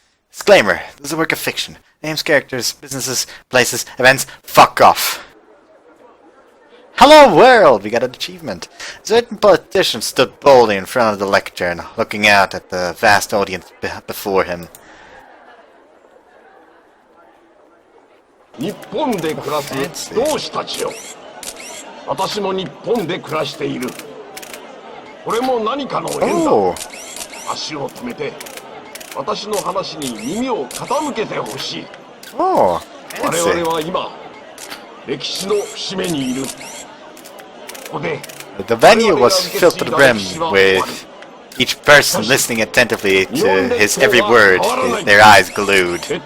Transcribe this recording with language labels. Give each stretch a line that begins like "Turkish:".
English: Disclaimer, this is a work of fiction. Names, characters, businesses, places, events, fuck off. Hello world! We got an achievement. A certain politician stood boldly in front of the lectern, looking out at the vast audience before him.
Japanese: 日本で暮らす同志たちよ。私も日本で暮らしている。これも何かの縁だ。足を止めて、私の話に耳を傾けてほしい。我々は今、歴史の節目にいる。ここで。
English: The venue was filled to the brim with each person listening attentively to his every word, their eyes glued.